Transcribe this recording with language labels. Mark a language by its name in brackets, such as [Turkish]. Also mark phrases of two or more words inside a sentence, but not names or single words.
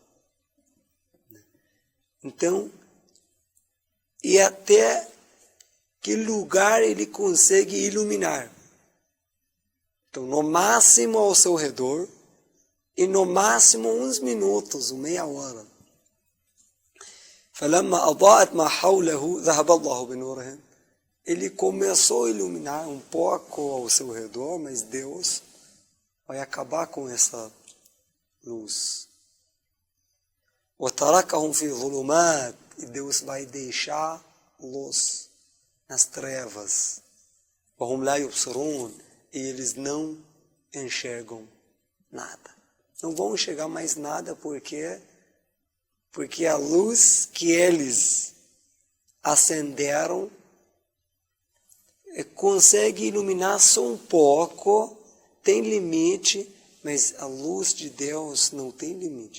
[Portuguese] Então, e até que lugar ele consegue iluminar? Então, no máximo ao seu redor, e no máximo uns minutos, meia hora. [Arabic] فَلَمَّا أَضَاءَتْ مَا حَوْلَهُ ذَهَبَ اللَّهُ بِنُورِهِمْ. [Portuguese] Ele começou a iluminar um pouco ao seu redor, mas Deus vai acabar com essa luz. [Arabic] وَتَرَكَهُمْ فِي ظُلُمَاتٍ. [Portuguese] E Deus vai deixá-los nas trevas. [Arabic] وَهُمْ لَا يُبْصِرُونَ. [Portuguese] E eles não enxergam nada. Não vão enxergar mais nada porque a luz que eles acenderam consegue iluminar só um pouco, tem limite, mas a luz de Deus não tem limite.